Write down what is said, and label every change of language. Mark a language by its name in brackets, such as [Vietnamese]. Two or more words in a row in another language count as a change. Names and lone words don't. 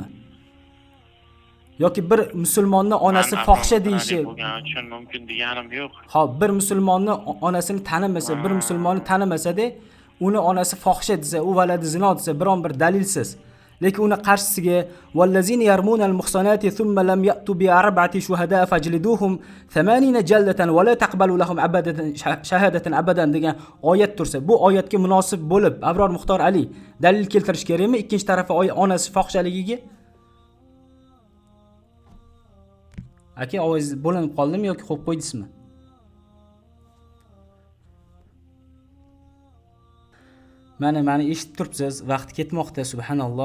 [Uzbek] Yoki bir musulmonning onasi fohisha deyishi bo'lgani uchun mumkin deganim yo'q. Xo'p, bir musulmonning onasini tanimasa, bir musulmonni tanimasada, uni onasi fohisha desa, u valadi zino desa, biron bir dalilsiz. Lekin uni qarshisiga [Arabic] والذين يرمون المحصنات ثم لم يأتوا بأربعة شهداء فاجلدوهم 80 جلدة ولا تقبلوا لهم أبدا شهادة أبدا [Uzbek] degan oyat tursa, bu oyatga munosib bo'lib Abror Muxtor Ali dalil keltirish kerakmi ikkinchi tarafi onasi fohishaligiga? Aka, ovoz bo'linib qoldimi yoki qo'yib qo'ydingizmi? Mani eshitib turibsiz, vaqt ketmoqda, subhanalloh.